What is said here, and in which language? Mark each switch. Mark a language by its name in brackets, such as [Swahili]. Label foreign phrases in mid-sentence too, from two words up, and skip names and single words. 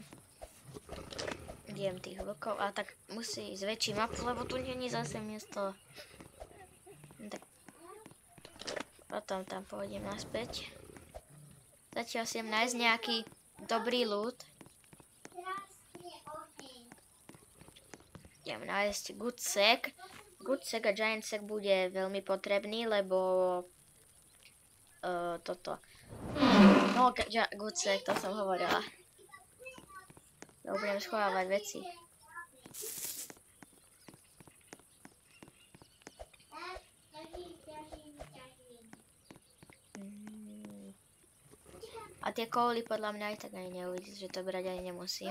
[Slovak] Idem tých vlkov, ale tak musí zväčšiť mapu, lebo tu nie je zase miesto. Tak potom tam pôjdem naspäť. Zatiaľ si nájsť nejaký dobrý loot. Idem nájsť good sack. Good sack a giant sack bude veľmi potrebný, lebo toto. No, good sack, to som hovorila. Budem schovávať veci. A tie kouli podľa mňa aj tak ani neuvidí, že to brať ani nemusím.